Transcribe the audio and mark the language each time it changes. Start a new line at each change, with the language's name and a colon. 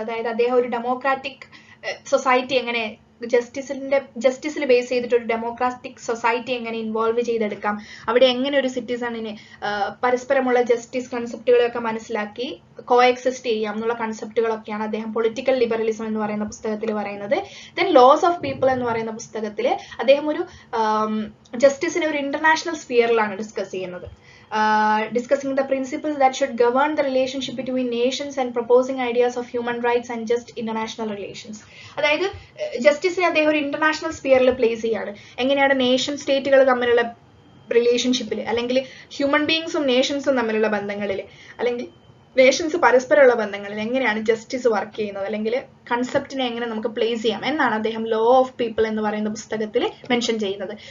Malayalam: അതായത് അദ്ദേഹം ഒരു ഡെമോക്രാറ്റിക് സൊസൈറ്റി എങ്ങനെ ജസ്റ്റിസിൽ ബേസ് ചെയ്തിട്ട് ഒരു ഡെമോക്രാറ്റിക് സൊസൈറ്റി എങ്ങനെ ഇൻവോൾവ് ചെയ്തെടുക്കാം, അവിടെ എങ്ങനെ ഒരു സിറ്റിസണിന് പരസ്പരമുള്ള ജസ്റ്റിസ് കൺസെപ്റ്റുകളൊക്കെ മനസ്സിലാക്കി കോഎക്സിസ്റ്റ് ചെയ്യാം എന്നുള്ള കൺസെപ്റ്റുകളൊക്കെയാണ് അദ്ദേഹം പൊളിറ്റിക്കൽ ലിബറലിസം എന്ന് പറയുന്ന പുസ്തകത്തിൽ പറയുന്നത്. ദെൻ ലോസ് ഓഫ് പീപ്പിൾ എന്ന് പറയുന്ന പുസ്തകത്തിൽ അദ്ദേഹം ഒരു ജസ്റ്റിസിനെ ഒരു ഇന്റർനാഷണൽ സ്ഫിയറിലാണ് ഡിസ്കസ് ചെയ്യുന്നത്.
English: Discussing the principles that should govern the relationship between nations and proposing ideas of human rights and just international relations.
Malayalam: അതായത് ജസ്റ്റിസിനെ അദ്ദേഹം ഒരു ഇന്റർനാഷണൽ സ്ഫിയറിൽ പ്ലേസ് ചെയ്യാണ്. എങ്ങനെയാണ് നേഷൻ സ്റ്റേറ്റുകൾ തമ്മിലുള്ള റിലേഷൻഷിപ്പിൽ, അല്ലെങ്കിൽ ഹ്യൂമൻ ബീങ്സും നേഷൻസും തമ്മിലുള്ള ബന്ധങ്ങളിൽ, അല്ലെങ്കിൽ നേഷൻസ് പരസ്പരമുള്ള ബന്ധങ്ങളിൽ എങ്ങനെയാണ് ജസ്റ്റിസ് വർക്ക് ചെയ്യുന്നത്, അല്ലെങ്കിൽ കൺസെപ്റ്റിനെ എങ്ങനെ നമുക്ക് പ്ലേസ് ചെയ്യാം എന്നാണ് അദ്ദേഹം ലോ ഓഫ് പീപ്പിൾ എന്ന് പറയുന്ന പുസ്തകത്തിൽ മെൻഷൻ ചെയ്യുന്നത്.